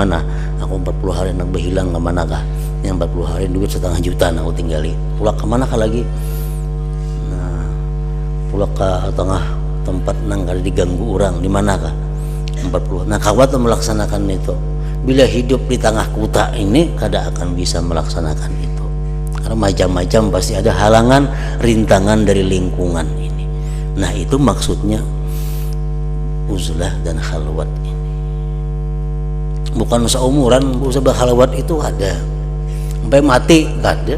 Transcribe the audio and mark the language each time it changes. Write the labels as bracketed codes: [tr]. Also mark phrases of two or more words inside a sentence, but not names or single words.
[bjn] Nah, aku 40 hari nak berhilang ke manakah? Yang 40 hari duit 1,5 juta nah aku tinggali. [id] Pulang ke mana kah lagi? [bjn] Nah, pulang ke tengah tempat nang kali diganggu orang di manakah? 40. Nah, kawat melaksanakan itu. Bila hidup di tengah kota ini kada akan bisa melaksanakan itu, karena macam-macam pasti ada halangan, rintangan dari lingkungan ini. [id] Nah, itu maksudnya uzlah dan khalwat ini. [bjn] Bukan seumuran usah berkhalwat itu ada sampai mati kada.